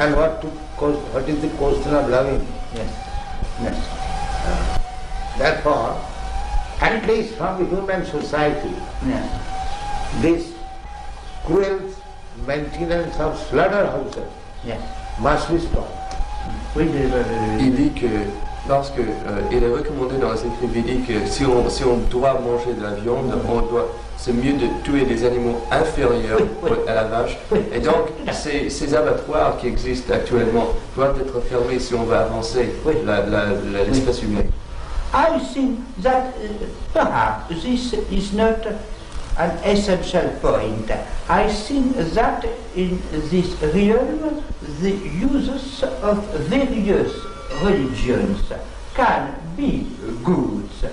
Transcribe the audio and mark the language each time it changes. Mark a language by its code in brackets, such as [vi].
[en] and what is the question of loving? Yes. Yes. Therefore, at least from the human society, yes, this cruel maintenance of slaughterhouses, yes, must be stopped. [fr] Il dit que lorsque il est recommandé dans les écrits védiques que si on doit manger de la viande, c'est mieux de tuer des animaux inférieurs à la vache. Et donc ces abattoirs qui existent actuellement doivent être fermés si on veut avancer l'espèce humaine. [en] I think that perhaps this is not an essential point. I think that in this realm the uses of various religions can be good.